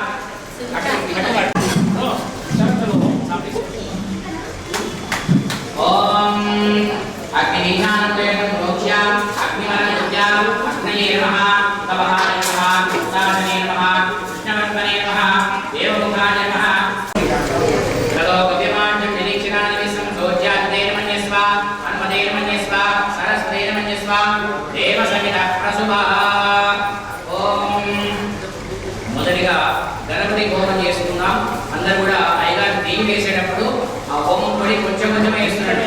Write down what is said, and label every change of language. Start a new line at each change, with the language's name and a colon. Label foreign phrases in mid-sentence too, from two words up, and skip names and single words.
Sanskrit: ॐ अग्निमीशानं प्रोक्ष्याम् अग्निमलविद्याम् अग्नये नमः. तपहाय नमः. साधने नमः. कृष्णवर्त्मने नमः. देवमुखाय नमः.
Telugu: మొదటిగా గణపతి హోమం చేసుకుందాం. అందరూ కూడా అయ్యగారు నెయ్యి వేసేటప్పుడు ఆ హోమం పొడి కొంచెం కొంచెం వేస్తున్నాడు.